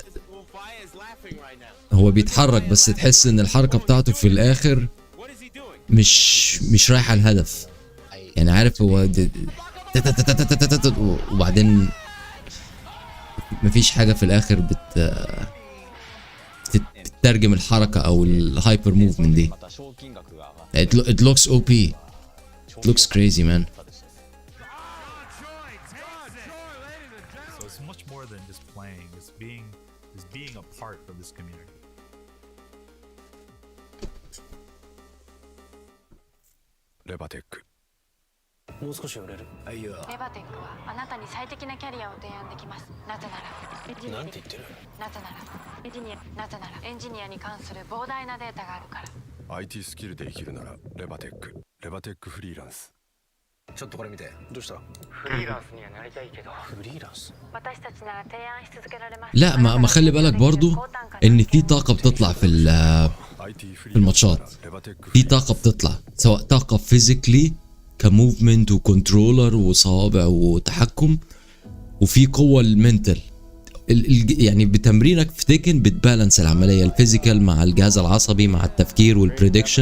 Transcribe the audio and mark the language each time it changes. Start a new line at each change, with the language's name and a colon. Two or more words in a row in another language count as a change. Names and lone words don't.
Arabic: هو بيتحرك بس تحس ان الحركة بتاعته في الاخر مش رايحة الهدف. يعني عارف هو وبعدين مفيش حاجة في الآخر بتترجم الحركة أو
English: hyper movement
Arabic: دي.
English: It looks OP. It looks crazy man. than just playing. It's being a part of this community. Leverless.
Japanese: レバテックはあなたに最適なキャリアを提案できます。なぜならなんて言ってる？なぜならエンジニアに関する膨大なデータがあるから。 IT スキルで生きるならレバテックフリーランス。ちょっとこれ見て。どうした？フリーランスにはなりたいけど。フリーランス？私たちなら提案し続けられます。
Arabic: لا ما خلي بالك برضو ان في طاقة بتطلع في الماتشات. في طاقة بتطلع سواء طاقة فيزيكلي كموفمنت وكنترولر وصوابع وتحكم، وفي قوة المنتل. يعني بتمرينك في تيكن بتبالانس العملية الفيزيكال مع الجهاز العصبي مع التفكير والبريدكشن.